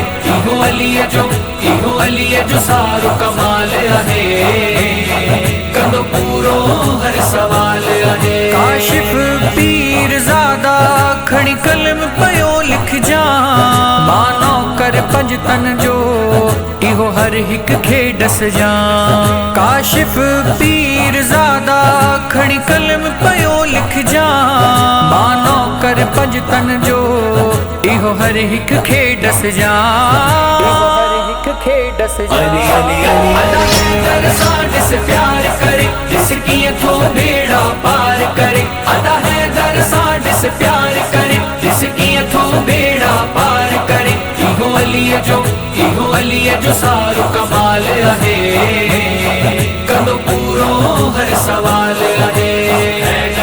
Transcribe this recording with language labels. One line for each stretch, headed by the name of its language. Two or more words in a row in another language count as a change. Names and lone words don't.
Sindhi: इहो अली है जो सारो कमाल है कदो पूरो हर सवाल है। काशिफ पीर ज़ादा खड़ी कलम पयो लिख जा मानो कर पंज तन जो इहो हर हिक खे डस जा। काशिफ पीर ज़ादा खड़ी कलम पयो लिख जा मानो कर पंज तन जो इहो हर हिक खे डस जा। हर हिक खे डस जा।
Urdu: ادا حیدر ساڈے سے پیار کرے جس کی تو بیڑا پار کرے. ادا حیدر ساڈے سے پیار کرے جس کی تو بیڑا پار کرے.
Sindhi: इहो अली है जो सारो कमाल है कदो पूरो हर सवाल है।